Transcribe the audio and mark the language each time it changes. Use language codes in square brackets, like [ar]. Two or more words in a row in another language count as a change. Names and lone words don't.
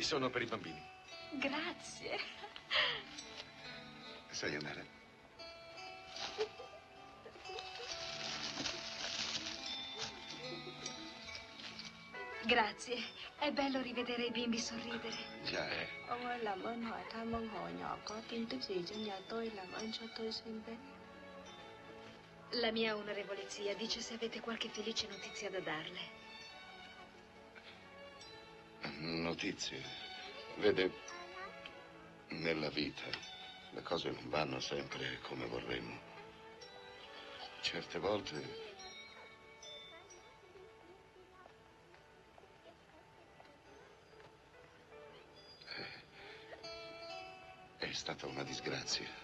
[it] Sono per i bambini. Grazie. Sayonara. Grazie. È bello rivedere i bimbi sorridere. Già, [vi] Ông ơi, làm ơn hỏi thăm ông họ nhỏ có tin tức gì cho nhà tôi, làm ơn cho tôi xin biết. [it] La mia onorevole zia dice se avete qualche felice notizia da darle. Notizie. Vede, nella vita le cose non vanno sempre come vorremmo. Certe volte è stata una disgrazia.